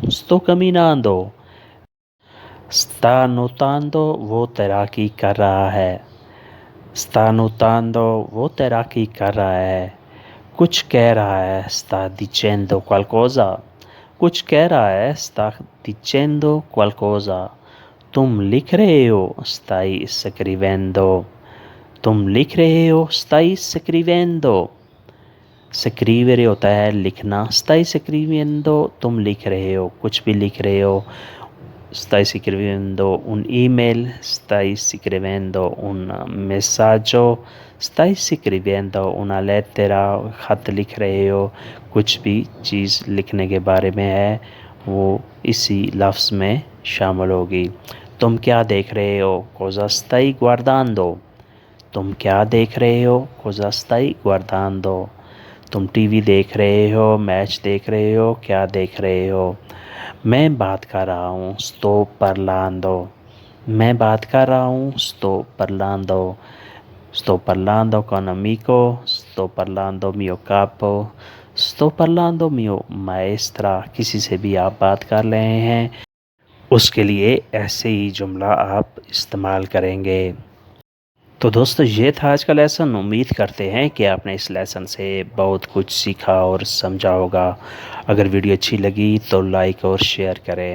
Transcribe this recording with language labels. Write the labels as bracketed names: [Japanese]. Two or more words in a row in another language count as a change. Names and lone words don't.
[Italian] sto camminando۔ sta nuotando، [Urdu] وہ تیراکی کر رہا ہے۔ [Italian] sta nuotando، [Urdu] وہ تیراکی کر رہا ہے۔ کچھ کہہ رہا ہے۔ [Italian] sta dicendo qualcosa، [Urdu] کچھ کہہ رہا ہے۔ [Italian] sta dicendo qualcosa۔ [Urdu] تم لکھ رہے ہو۔ [Italian] stai scrivendo، [Urdu] تم لکھ رہے ہو۔ [Italian] stai scrivendo۔ [Urdu] scrivere ہوتا ہے لکھنا۔ [Italian] stai scrivendo، [Urdu] تم لکھ رہے ہو، کچھ بھی لکھ رہے ہو۔ [Italian] stai scrivendo un email، stai scrivendo un messaggio، stai scrivendo una lettera، [Urdu] خط لکھ رہے ہو، کچھ بھی چیز لکھنے کے بارے میں ہے وہ اسی لفظ میں شامل ہوگی۔ تم کیا دیکھ رہے ہو۔ [Italian] cosa stai guardando، [Urdu] تم کیا دیکھ رہے ہو۔ [Italian] cosa stai guardando۔ [Urdu] تم ٹی وی دیکھ رہے ہو، میچ دیکھ رہے ہو، کیا دیکھ رہے ہو؟ میں بات کر رہا ہوں [Italian] sto parlando، [Urdu] میں بات کر رہا ہوں [Italian] sto parlando، sto parlando con amico، sto parlando mio capo، sto parlando mio maestra۔ [Urdu] کسی سے بھی آپ بات کر رہے ہیں، اس کے لیے ایسے ہی جملہ آپ استعمال کریں گے۔ تو دوستو یہ تھا آج کا لیسن۔ امید کرتے ہیں کہ آپ نے اس لیسن سے بہت کچھ سیکھا اور سمجھا ہوگا۔ اگر ویڈیو اچھی لگی تو لائک اور شیئر کریں۔